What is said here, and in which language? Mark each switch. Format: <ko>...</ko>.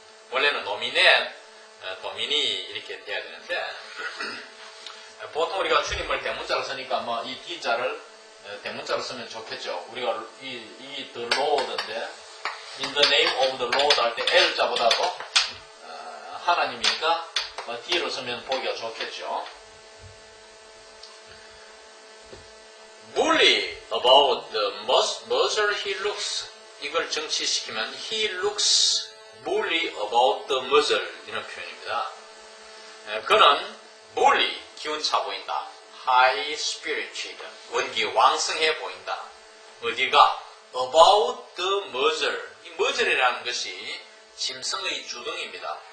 <ko>원래는 노미넷, 도미니 이렇게 돼야 되는데 보통 우리가 주님을 대문자로 쓰니까 뭐 이 D자를 대문자로 쓰면 좋겠죠. 우리가 이 the Lord인데</ko> <en>in the name of the Lord</en> <ko>할 때 L자보다도 하나님이니까 뭐 D로 쓰면 보기가 좋겠죠.</ko> <en>Bully about the muzzle he looks.</en> <ko>이걸 정치시키면</ko> <en>he looks bully about the muzzle</en> <ko>이런 표현입니다. 그는 bully 기운차 보인다.</ko> <en>high spirited</en> <ko>원기 왕성해 보인다. 어디가</ko> <en>about the muzzle.</en> <ko>이 muzzle이라는 것이 짐승의 주둥이입니다.</ko>